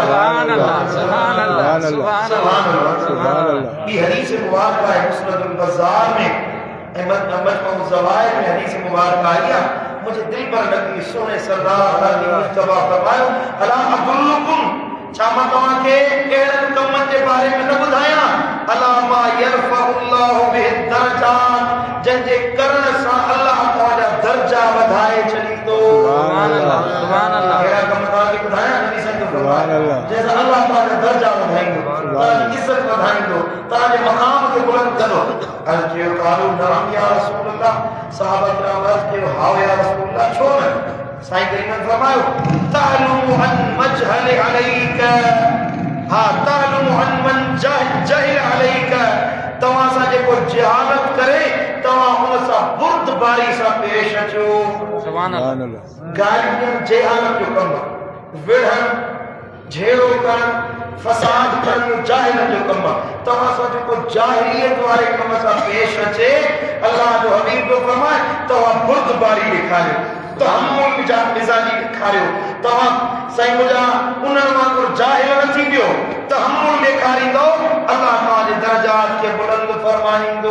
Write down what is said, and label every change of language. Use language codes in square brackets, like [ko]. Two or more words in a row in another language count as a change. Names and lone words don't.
[ar] سبحان الله، سبحان الله، سبحان الله. [sd] ॿी हदीस मुबारक आहे मुस्नदुल बज़ार में ऐं मजमू ज़वाइद में हदीस मुबारक आई आहे। मुझे दिल पर लगी सोने सरदार अली मुस्तफा फरमायो [ar] ألا أدلكم, [sd] छा मां तव्हांखे अहिड़नि कमनि जे बारे में न ॿुधायां [ar] ألا ما يرفع الله به الدرجات, [sd] जंहिंजे करण सां अलाह तव्हांजा दर्जा वधाए छॾींदो। [ar] سبحان الله، سبحان الله. [sd] अहिड़ा कम तव्हांखे ॿुधायां नबी साईं जो फरमायो जंहिंसां अलाह तव्हांजा दर्जा वधाईंदो, तव्हांजी इज़त वधाईंदो, तव्हांजे मक़ाम खे बुलंद कंदो। अर्ज़ कयो [ar] قالوا نعم يا رسول الله, [sd] सहाबा किराम अर्ज़ कयो हाओ [ar] يا رسول الله, [sd] छो न? साईं करीम फरमायो [ar] تعلم عن مجهل عليك، ها تعلم عن من جهل عليك, [sd] तव्हां सां जेको जहालत करे तव्हां हुन सां बुर्दबारी सां पेश अचो। [ar] سبحان الله. [sd] गालियूं जहालत जो कमु, विढ़ण, झेड़ो करणु, फसाद करणु जाहिल जो कमु आहे। तव्हां सां जेको जाहिलियत वारे कम सां पेश अचे, अल्लाह जो हबीब जो फरमाए तव्हां बुर्दबारी ॾेखारियो, तहम्मुल जा मिज़ाजी ॾेखारियो, तव्हां साईं मुंहिंजा उन्हनि वांगुरु जाहिल न थींदो, तहम्मुल ॾेखारींदो, अल्लाह तव्हांजे दर्जात खे बुलंद फरमाईंदो।